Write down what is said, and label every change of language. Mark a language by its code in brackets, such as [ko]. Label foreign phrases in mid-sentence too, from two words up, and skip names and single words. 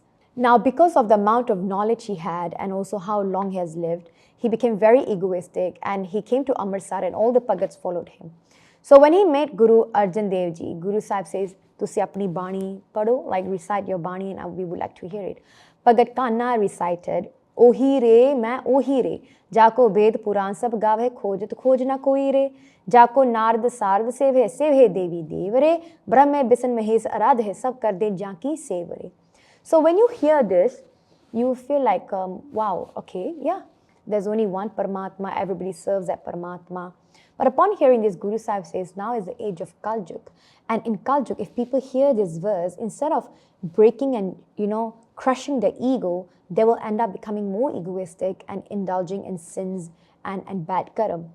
[en] Now, because of the amount of knowledge he had and also how long he has lived, he became very egoistic, and he came to Amritsar and all the Bhagats followed him. So when he met Guru Arjan Dev Ji, Guru Sahib says, [pa] ਤੁਸੀਂ ਆਪਣੀ ਬਾਣੀ ਪੜ੍ਹੋ, [en] like recite your Bani, and we would like to hear it. [pa] Bhagat Kana recited, ਓਹੀ ਰੇ, ਮੈਂ ਓਹੀ ਰੇ, ਜਾਕੋ ਬੇਦ ਪੁਰਾਨ ਸਭ ਗਾਵੈ, ਖੋਜਤ ਖੋਜ ਨ ਕੋਈ ਰੇ, ਜਾਕੋ ਨਾਰਦ ਸਾਰਦ ਸੇਵਹਿ ਦੇਵੀ ਦੇਵਰੇ, ਬ੍ਰਹਮੇ ਬਿਸਨ ਮਹੇਸ ਅਰਾਧੇ, ਸਭ ਕਰ ਦੇ ਜਾਕੀ ਸੇਵਰੇ. [en] So when you hear this, you feel like, wow, okay, yeah, there's only one Paramatma, everybody serves that Paramatma. But upon hearing this, Guru Sahib says, now is the age of Kaljug. And in Kaljug, if people hear this verse, instead of breaking and, crushing their ego, they will end up becoming more egoistic and indulging in sins and bad karam.